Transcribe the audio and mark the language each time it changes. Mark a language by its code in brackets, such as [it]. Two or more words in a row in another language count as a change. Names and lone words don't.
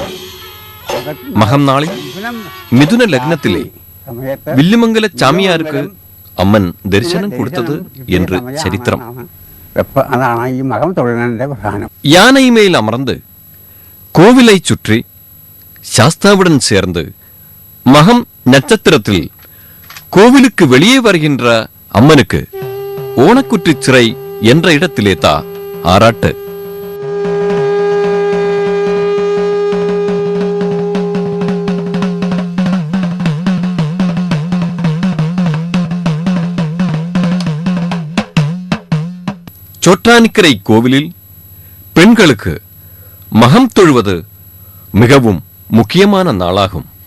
[ml] മകം നാളിൽ മിഥുന ലഗ്നത്തിലെ വില്ലുമംഗല ചാമിയാർക്ക് അമ്മൻ ദർശനം കൊടുത്തത് என்று ചരിത്രം. അതാണ് ഈ മകം തൊഴുന്നതിന്റെ പ്രധാനം. [ta] யானைமேல் அமர்ந்து கோவிலை சுற்றி சாஸ்தாவுடன் சேர்ந்து மகம் நட்சத்திரத்தில் கோவிலுக்கு வெளியே வருகின்ற அம்மனுக்கு ஓணக்குற்றி சிறை என்ற இடத்திலே தா ஆராட்டு. சொட்டானிக்கரை கோவிலில் பெண்களுக்கு மகம் தொழுவது மிகவும் முக்கியமான நாளாகும்.